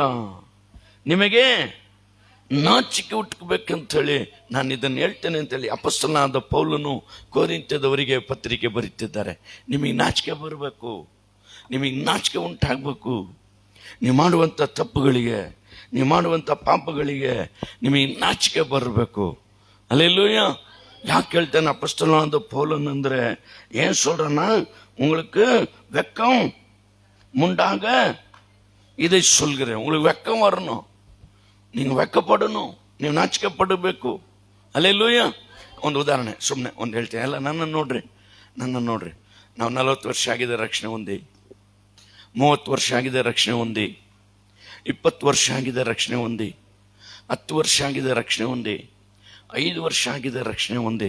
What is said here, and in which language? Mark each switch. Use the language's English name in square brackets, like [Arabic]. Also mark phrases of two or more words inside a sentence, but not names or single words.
[Kannada] ನಿಮಗೆ ನಾಚಿಕೆ ಉಟ್ಕೋಬೇಕಂತ ಹೇಳಿ ನಾನು ಇದನ್ನು ಹೇಳ್ತೇನೆ ಅಂತೇಳಿ ಅಪೊಸ್ತಲನಾದ ಪೌಲನು ಕೊರಿಂಥದವರಿಗೆ ಪತ್ರಿಕೆ ಬರೀತಿದ್ದಾರೆ. ನಿಮಗೆ ನಾಚಿಕೆ ಬರಬೇಕು, ನಿಮಗೆ ನಾಚಿಕೆ ಉಂಟಾಗಬೇಕು. ನೀವು ಮಾಡುವಂಥ ತಪ್ಪುಗಳಿಗೆ, ನೀವು ಮಾಡುವಂಥ ಪಾಪಗಳಿಗೆ ನಿಮಗೆ ನಾಚಿಕೆ ಬರಬೇಕು. ಹಲ್ಲೆಲೂಯಾ. ಯಾಕೆ ಹೇಳ್ತೇನೆ ಅಪೊಸ್ತಲನಾದ ಪೌಲನ್ ಅಂದ್ರೆ, ಏನ್ [Tamil] சொல்றேன்னா, உங்களுக்கு வெக்கம் முண்டாக இதை சொல்கிறேன். உங்களுக்கு வெக்கம் வரணும், நீங்க வெக்கப்படணும், [Kannada] ನೀವು ನಾಚಿಕೆ ಪಡಬೇಕು. ಹಲ್ಲೆಲೂಯಾ. ಒಂದು ಉದಾಹರಣೆ ಸುಮ್ಮನೆ ಒಂದು ಹೇಳ್ತೇನೆ. ಎಲ್ಲ ನನ್ನ ನೋಡ್ರಿ. ನಾವು 40 ವರ್ಷ ಆಗಿದೆ ರಕ್ಷಣೆ ಹೊಂದಿ, 30 ವರ್ಷ ಆಗಿದೆ ರಕ್ಷಣೆ ಹೊಂದಿ, 20 ವರ್ಷ ಆಗಿದೆ ರಕ್ಷಣೆ ಹೊಂದಿ, 10 ವರ್ಷ ಆಗಿದೆ ರಕ್ಷಣೆ ಹೊಂದಿ, 5 ವರ್ಷ ಆಗಿದೆ ರಕ್ಷಣೆ ಹೊಂದಿ.